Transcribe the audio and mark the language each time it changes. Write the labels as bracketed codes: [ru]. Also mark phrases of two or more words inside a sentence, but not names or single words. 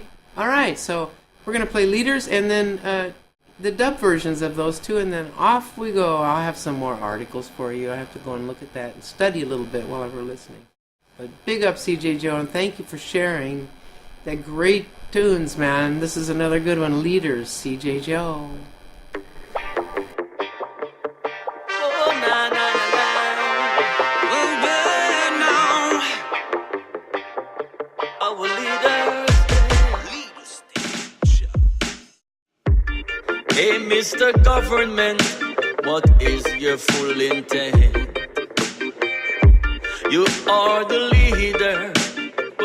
[en] All right, so we're going to play Leaders and then the dub versions of those two, and then off we go. I'll have some more articles for you. I have to go and look at that and study a little bit while we're listening. But big up, CJ Joe, and thank you for sharing that great tunes, man. This is another good one. Leaders, CJ Joe. Oh, na, na, na, na. Oh, well, leaders. Hey, Mr. Government, what is your full intent? You are the leader,